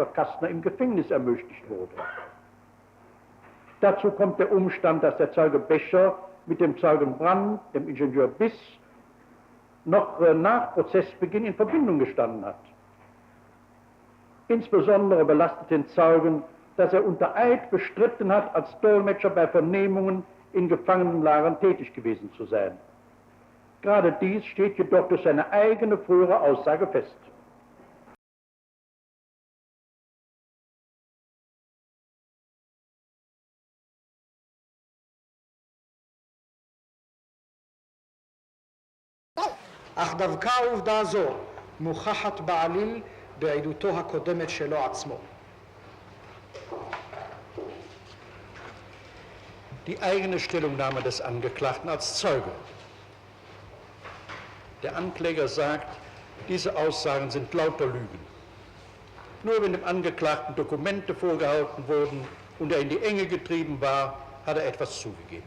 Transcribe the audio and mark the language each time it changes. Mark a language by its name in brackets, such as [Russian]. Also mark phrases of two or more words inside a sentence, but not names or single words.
[German] Kastner im Gefängnis ermöglicht wurde. Dazu kommt der Umstand, dass der Zeuge Becher mit dem Zeugen Brandt, dem Ingenieur Biss, noch nach Prozessbeginn in Verbindung gestanden hat. Insbesondere belastet den Zeugen, dass er unter Eid bestritten hat, als Dolmetscher bei Vernehmungen in Gefangenenlagern tätig gewesen zu sein. Gerade dies steht jedoch durch seine eigene frühere Aussage fest. [Hebrew] אך דווקא העובדה הזו מוכחת בעליל בעדותו הקודמת שלו עצמו. [German] Die eigene Stellungnahme des Angeklagten als Zeuge. Der Ankläger sagt, diese Aussagen sind lauter Lügen. Nur wenn dem Angeklagten Dokumente vorgehalten wurden und er in die Enge getrieben war, hat er etwas zugegeben.